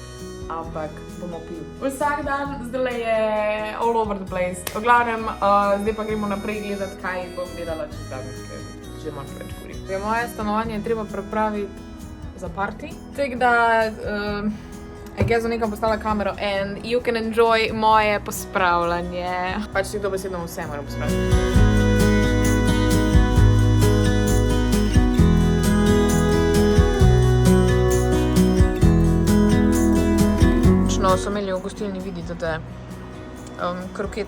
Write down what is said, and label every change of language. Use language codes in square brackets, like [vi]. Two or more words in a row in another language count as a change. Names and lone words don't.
[sl] Ampak bomo pili. Vsak dan zdaj je [en] all over the place. [sl] V glavnem, zdaj pa gremo naprej gledati, kaj bom gledala čez dan, ker že malo več govorim. Moje stanovanje je treba pripraviti za party. Tako da, jaz sem nekam postala kamero [en] and you can enjoy [sl] moje pospravljanje. Pač si dobesedno vse moram pospraviti. So imeli v gostilni, vidite te krokete.